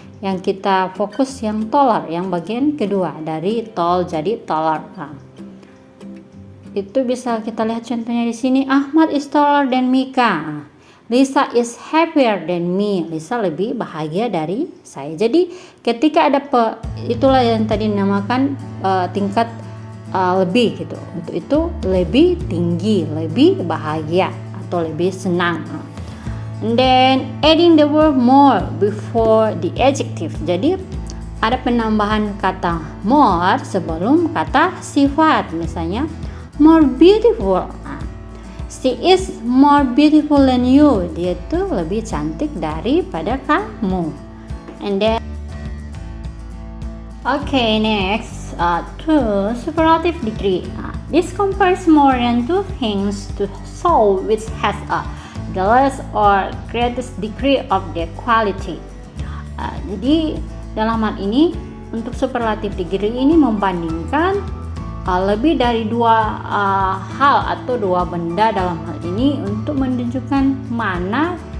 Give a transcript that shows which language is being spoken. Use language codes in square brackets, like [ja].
[id] Yang kita fokus yang taller, yang bagian kedua dari tall jadi taller. Itu bisa kita lihat contohnya di sini. [en] Ahmad is taller than Mika. Lisa is happier than me. [id] Lisa lebih bahagia dari saya. Jadi ketika ada itulah yang tadi dinamakan tingkat lebih gitu. Untuk itu lebih tinggi, lebih bahagia atau lebih senang. [en] And then adding the word more before the adjective. [id] Jadi ada penambahan kata more sebelum kata sifat. Misalnya more beautiful. [en] She is more beautiful than you. [id] Dia tuh lebih cantik daripada kamu. [en] And then okay, next to superlative degree. This compares more than two things to show which has the less or greatest degree of the quality. [id] Jadi dalam hal ini untuk superlative degree ini membandingkan lebih dari dua hal atau dua benda dalam hal ini untuk menunjukkan mana